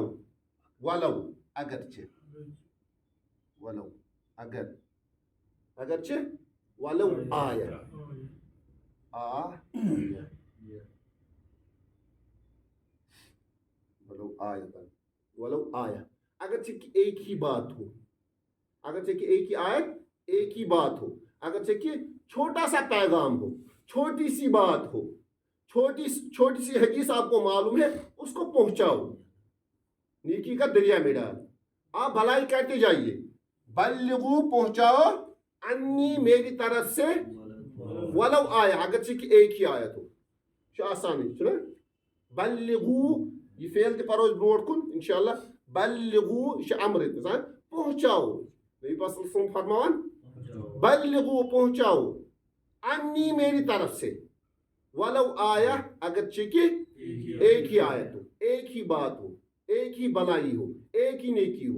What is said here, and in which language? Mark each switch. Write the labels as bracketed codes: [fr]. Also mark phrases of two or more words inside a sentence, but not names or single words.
[ur] ولو اگرچہ ولو اگرچہ [ar] ولو آیا ولو آیا [ur] اگرچہ کہ ایک ہی بات ہو, اگرچہ کہ ایک ہی آیت ایک ہی بات ہو, اگرچہ کہ چھوٹا سا پیغام ہو, چھوٹی سی بات ہو, چھوٹی سی حدیث آپ کو معلوم ہے اس کو پہنچاؤ. نیکی کا دریا میں ڈال, آپ بھلائی کرتے جائیے. بلغو پہنچاؤ انی میری طرف سے [ar] ولو آیا [ur] اگرچہ کہ ایک ہی آیت ہو. [ks] آسانی چھنا بلغو یہ فعل تہ پرو برونٹ کن انشاءاللہ. [ur] بلغو یہ امر پہنچاؤ. نبی پاک [ar] صلی اللہ علیہ وسلم [ur] فرماوان بلغو پہنچاؤ انی میری طرف سے [ar] ولو آیا [ur] اگرچہ کہ ایک ہی آیت ہو, ایک ہی بات ہو, ایک ہی بلائی ہو, ایک ہی نیکی ہو.